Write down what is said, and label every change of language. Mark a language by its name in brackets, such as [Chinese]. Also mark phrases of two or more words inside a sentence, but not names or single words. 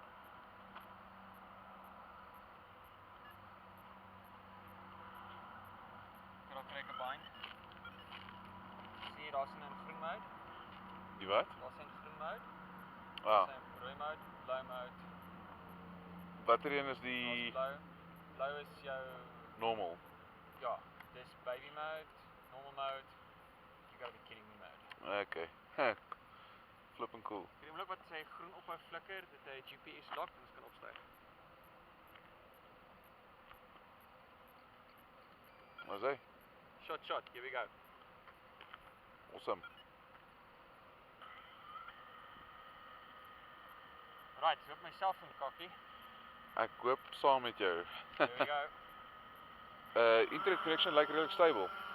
[Afrikaans] Daar kry ek 'n bind. Sien jy daar's 'n groen mode? Die wat? Daar's 'n groen mode. Ah, Daar's 'n rooi mode, blou mode. watter een is die Blou. Blou is jou normal? ja, dis [English] baby mode, normal mode. You gotta be kidding me mode. Okay. Flipping cool. [Afrikaans] Die oomblik wat sy groen ophou flikker, dit hy GPS lock en ons kan opstyg. Wat is hy? [English] Shot, here we go. Awesome. [Afrikaans] Right, so op my selfoon kokkie. Ek hoop saam met jou. [English] Here we go. Internet connection [Afrikaans] lyk redelik stable.